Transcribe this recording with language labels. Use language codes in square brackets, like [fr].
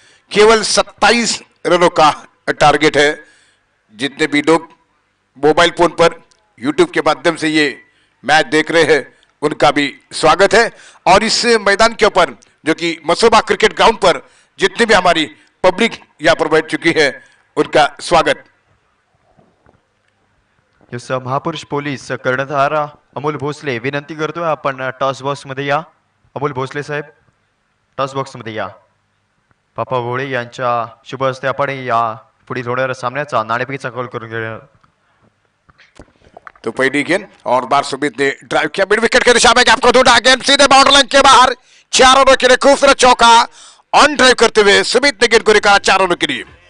[hi] केवल 27 रनों का टारगेट है. जितने भी लोग मोबाइल फोन पर यूट्यूब के माध्यम से ये मैच देख रहे हैं उनका भी स्वागत है. और इस मैदान के ऊपर जो कि मसोबा क्रिकेट ग्राउंड पर जितनी भी हमारी पब्लिक यहाँ पर बैठ चुकी है उनका स्वागत. [mr] यस महापुरुष पोलीस कर्णधार अमोल भोसले विनंती करतोय आपण टॉस बॉक्स मध्ये या. अमोल भोसले साहेब टॉस बॉक्स मध्ये या. पापा भोळे यांच्या शुभ हस्ते आपण या पुढील होणाऱ्या सामन्याचा नाणेफेकीचा कॉल करून घेऊया. [hi] तो पहली गेंद और बार सुमित ने ड्राइव किया. मिड विकेट के दिशा में गैप को ढूंढा. गेंद सीधे बाउंड्री लाइन के बाहर. 4 रनों के लिए खूबसूरत चौका ऑन ड्राइव करते हुए सुमित ने गेंद को निकाला 4 रनों के लिए.